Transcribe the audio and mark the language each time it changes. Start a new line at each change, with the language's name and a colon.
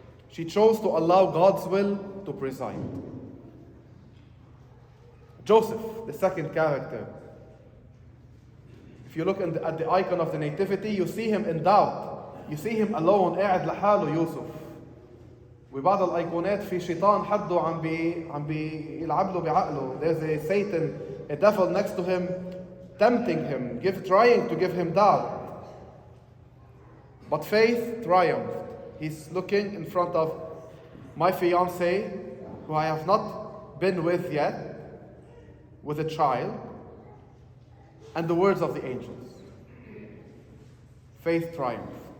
English: She chose to allow God's will to preside. Joseph, the second character. If you look at the icon of the Nativity, you see him in doubt. You see him alone,
Arabic: قاعد لحاله يوسف. وبعض الأيقونات في شيطان حده عم بيلعب له بعقله.
English: There's a Satan, a devil next to him, tempting him, trying to give him doubt. But faith triumphed. He's looking in front of my fiancée, who I have not been with yet, with a child, and the words of the angels. Faith triumphed.